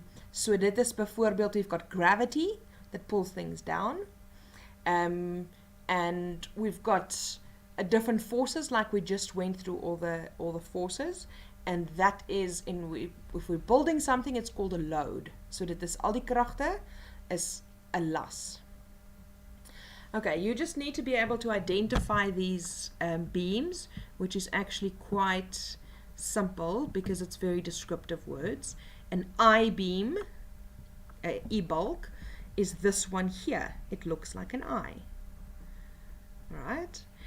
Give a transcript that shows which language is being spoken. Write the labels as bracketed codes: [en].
[af] So dit is byvoorbeeld, [en] we've got gravity that pulls things down, and we've got different forces, like we just went through all the forces, and that is, if we're building something, it's called a load. [af] So dit is al die kragte is 'n las. [en] Okay, you just need to be able to identify these beams, which is actually quite simple because it's very descriptive words. An I-beam, E-bulk, is this one here. It looks like an eye. Right?